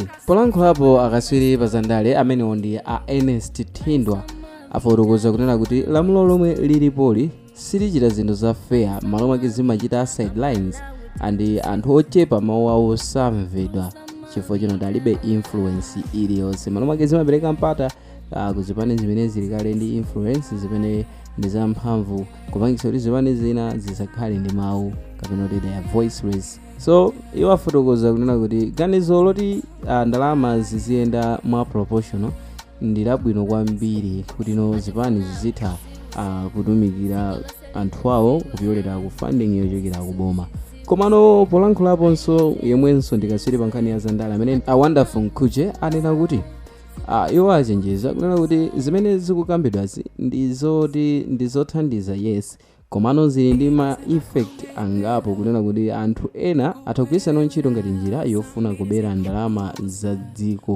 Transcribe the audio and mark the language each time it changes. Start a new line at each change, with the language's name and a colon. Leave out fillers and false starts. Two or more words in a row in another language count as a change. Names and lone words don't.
Nyanja: Polankhulapo akatswiri pa zandale amenewo ndi Ernest Thindwa afotokoza kunena kuti lamulo lomwe lilipoli silichita zinthu za fair, malo mwake zimachita sidelines andi anthu ochepa mawu awo samvedwa chifukwa chino alibe influence iliyonse, malo mwake zimapereka mpata ku Zipani zimene zili kale ndi influence zimene ndi zamphamvu kupangitsa kuti Zipani zina zisakhale ndi mawu kapena kuti
English: they are voiceless.
Nyanja: So iwo afotokoza kunena kuti ganizo loti ndalama ziziyenda mwa proportional ndi labwino kwambiri kuti no Zipani zizitha kutumikira anthu awo kupyolera ku funding yochokera kuboma. Komano polankhulaponso yemwenso ndikasiri pa nkhani ya zandale amene Wonderful Nkhuche anena kuti iwo achenjeza kunena kuti zimene zikukambidwazi ndizothandiza yes, komano zili ndi ma effect angapo kunena kuti anthu ena atakugwirisana ntchito ngati njira yofuna kubera ndalama za dziko.